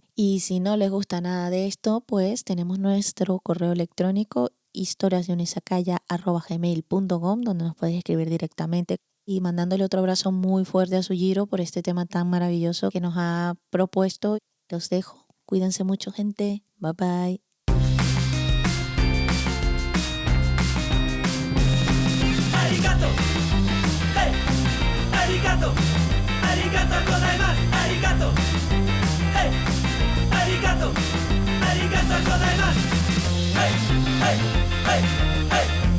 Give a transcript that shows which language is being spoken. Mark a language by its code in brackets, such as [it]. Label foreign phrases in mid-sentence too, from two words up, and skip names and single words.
[es] Y si no les gusta nada de esto, pues tenemos nuestro correo electrónico historiasdeunisakaya@gmail.com donde nos podéis escribir directamente y mandándole otro abrazo muy fuerte a Sujiro por este tema tan maravilloso que nos ha propuesto. Los dejo, cuídense mucho gente, [en] bye bye. [ja] arigato. Hey, ありがとう。ありがとうございます. Arigato. Hey, ありがとう。ありがとうございます. Hey, hey, hey, hey.